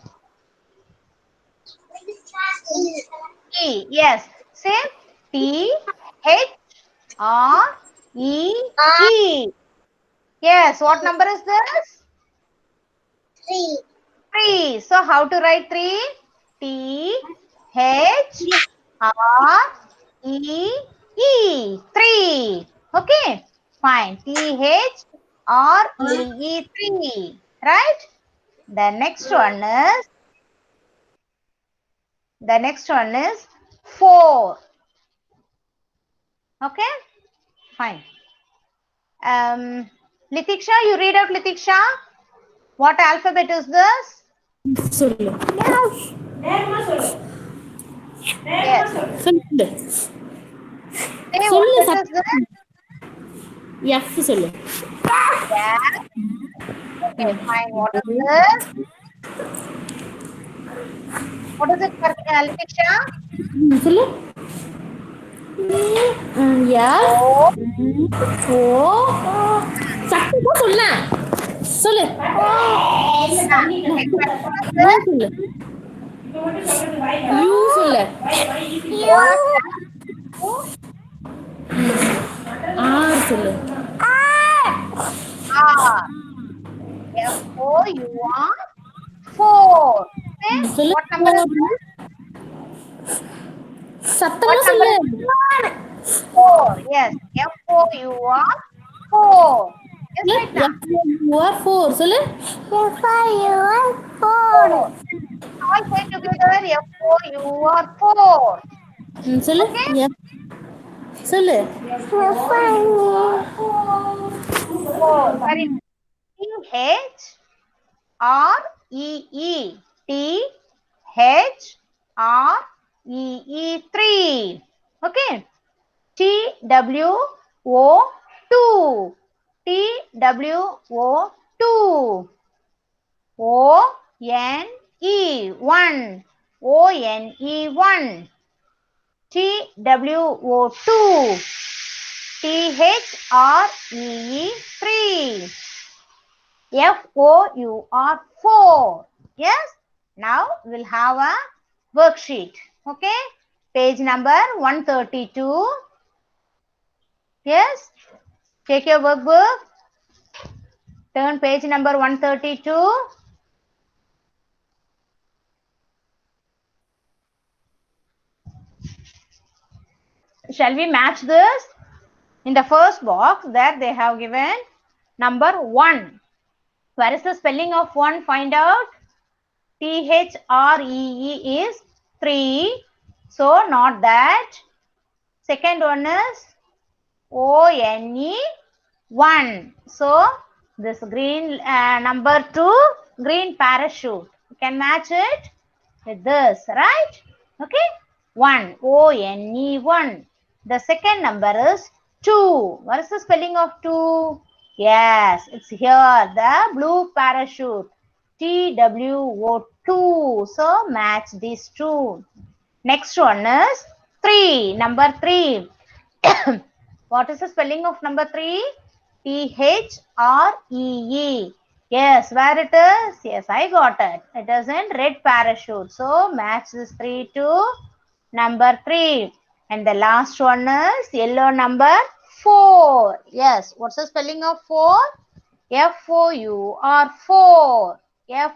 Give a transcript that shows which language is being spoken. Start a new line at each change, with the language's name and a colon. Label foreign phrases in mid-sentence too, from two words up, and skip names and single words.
English: E. Yes. Say T, H, R, E, E. Yes. What number is this? 3. So how to write 3? T, H, R, E, E. 3. Okay. Fine. T, H, R, E, E. 3. Right? The next one is 4. Okay? Fine. Litiksha, you read out Litiksha. What alphabet is this? சொல்லு Yes. சொல்லு Say what சொல்லு letter is this?
Tamil: எஃப் சொல்லு
English: Yeah. Okay, fine. What is this? What is it, Litiksha?
Tamil: சொல்லு எஃப் ஓ சத்தமா சொல்ல சொல்லு சொல்லு யூ சொல்லு ஆர் சொல்லு
English: R. F-O-U-R. 4. Say, சொல்லு what number is this? சத்தமா What சொல்லு number is this? 4. Yes. F-O-U-R. 4. Yes, right now. F-O-U-R 4 சொல்லு F-O-U-R 4. All say together. F-O-U-R. 4. சொல்லு Okay? F சொல்லு F-O-U-R 4. Very nice. T-H R-E-E. T-H-R-E-E. 3. Okay. T-W-O-2. T-W-O-2. O-N-E. 1. O-N-E. 1. T-W-O-2. T-H-R-E-E. 3. F-O-U-R 4. Yes. Now we'll have a worksheet. Okay. Page number 132. Yes. Take your workbook. Turn page number 132. Shall we match this? In the first box that they have given number 1. Where is the spelling of 1? Find out. T-H-R-E-E is 3. So not that. Second one is O-N-E 1. So this green number 2, green parachute. You can match it with this, right? Okay. 1. O-N-E 1. The second number is 2. What is the spelling of 2? Yes, it's here. The blue parachute. T-W-O-2. So match these two. Next one is 3. Number 3. What is the spelling of number 3? T-H-R-E-E. Yes, where it is? Yes, I got it. It is in red parachute. So match this 3 to number 3. And the last one is yellow number 4. Yes, what's the spelling of 4? F-O-U-R 4. F.